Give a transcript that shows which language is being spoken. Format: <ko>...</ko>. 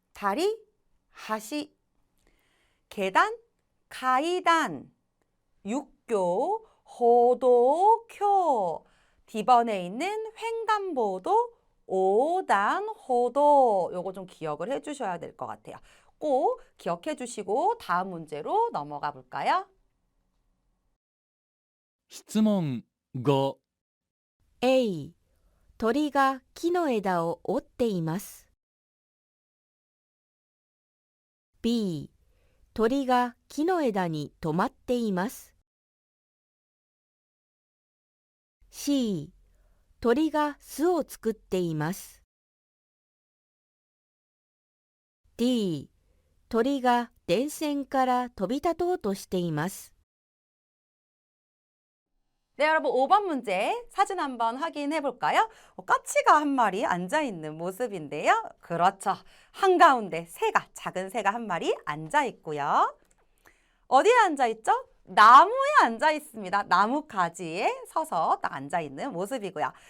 <ko>다리, 하시, 계단, 가이단, 육교, 호도쿄. D번에 있는 횡단보도, 오단호도. 요거 좀 기억을 해 주셔야 될 것 같아요. 꼭 기억해 주시고 다음 문제로 넘어가 볼까요?</ko> <ja>質問5 A、鳥が木の枝を折っています。 B、鳥が木の枝に止まっています。 C、鳥が巣を作っています。 D、鳥が電線から飛び立とうとしています。</ja> <ko>네, 여러분 5번 문제 사진 한번 확인해 볼까요? 까치가 한 마리 앉아 있는 모습인데요. 그렇죠. 한가운데 새가, 작은 새가 한 마리 앉아 있고요. 어디에 앉아 있죠? 나무에 앉아 있습니다. 나무 가지에 서서 딱 앉아 있는 모습이고요.</ko>